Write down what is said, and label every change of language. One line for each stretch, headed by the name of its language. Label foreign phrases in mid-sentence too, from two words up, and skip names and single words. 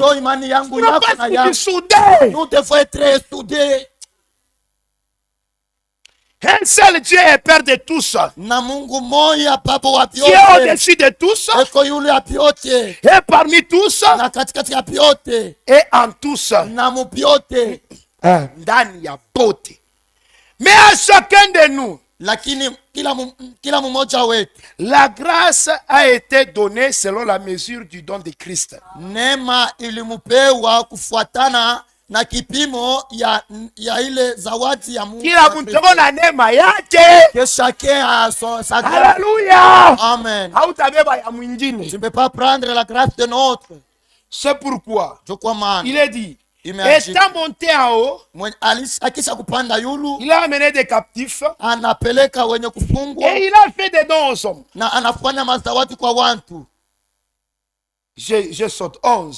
French: Nous ne pas être soudés. Nous devons être soudés. Un seul Dieu est Père de tous. Dieu est au-dessus de tous. Et parmi tous. Et en tous.
Swahili: Ndani ya pote.
French: Mais à chacun de nous. La grâce a été donnée selon la mesure du don de Christ.
Swahili: Na kipimo ya ile zawadi ya Mungu. Kila mtu na neema yake.
French: Que chacun a sa grâce. Alléluia. Amen.
Swahili: Hautabeba ya mwingine.
French: Tu ne peux pas prendre la grâce de l'autre. C'est pourquoi il est dit, étant monté en haut, il a amené des captifs et il a fait des dons aux hommes. Je saute 11.